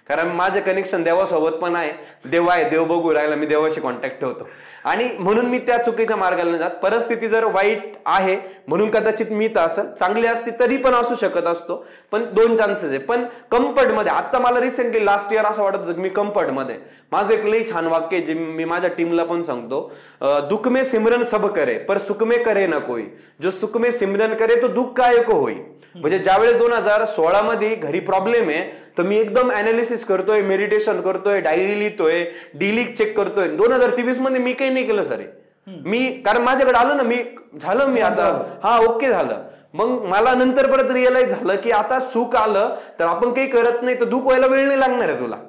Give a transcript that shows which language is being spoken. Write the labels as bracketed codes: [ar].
[mr] कारण माझं कनेक्शन देवासोबत पण आहे, देव आहे, देव बघू राहिला, मी देवाशी कॉन्टॅक्ट ठेवतो. आणि म्हणून मी त्या चुकीच्या मार्गाला नाही जात. परिस्थिती जर वाईट आहे म्हणून कदाचित मी तर असेल, चांगली असती तरी पण असू शकत असतो, पण 2 चान्सेस आहे. पण कम्फर्टमध्ये आता मला रिसेंटली लास्ट इयर असं वाटत होतं की मी कम्फर्टमध्ये. माझं एक लई छान वाक्य जे मी माझ्या टीमला पण सांगतो, [hi] दुख में सिमरन सब करे पर सुख में करे ना कोई, जो सुख में सिमरन करे तो दुःख काय को होई. [mr] म्हणजे ज्यावेळेस 2016 मध्ये घरी प्रॉब्लेम आहे तर मी एकदम अनालिसिस करतोय, मेडिटेशन करतोय, डायरी लिहितोय, डेली चेक करतोय. 2023 मध्ये मी काही नाही केलं सर. मी कारण माझ्याकडे आलो ना, मी आता ओके झालं. मग मला नंतर परत रिअलाइज झालं की आता सुख आलं तर आपण काही करत नाही तर दुःख व्हायला वेळ नाही लागणार आहे तुला.